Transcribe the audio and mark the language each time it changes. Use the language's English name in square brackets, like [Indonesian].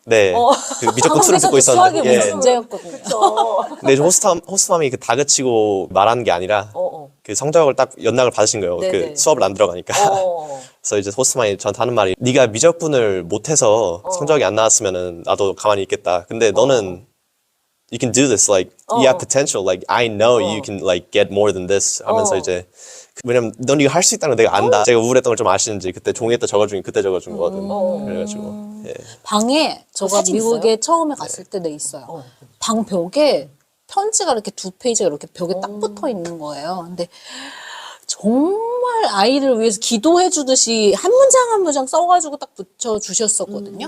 [Korean] 네, 그 미적분 투를 듣고 수학이 있었는데 무슨 문제였거든요. 그쵸. 근데 이제 호스트맘이 그 다그치고 말하는 게 아니라 그 성적을 딱 연락을 받으신 거예요. 네네. 그 수업을 안 들어가니까. 그래서 이제 호스트맘이 저한테 하는 말이 네가 미적분을 못해서 성적이 안 나왔으면은 나도 가만히 있겠다. 근데 너는 [English] you can do this. Like you have potential. Like I know you can like get more than this. [Korean] 하면서 이제 왜냐면 넌 이거 할 수 있다는 걸 내가 안다. 제가 우울했던 걸 좀 아시는지 그때 종이에다 적어준 게 그때 적어준 거거든. 그래가지고 예. 방에 저가 사진 미국에 처음에 갔을 때 네 있어요. 방 벽에 편지가 이렇게 2페이지가 이렇게 벽에 딱 붙어 있는 거예요. 근데 정말 아이를 위해서 기도해 주듯이 한 문장 한 문장 써가지고 딱 붙여 주셨었거든요.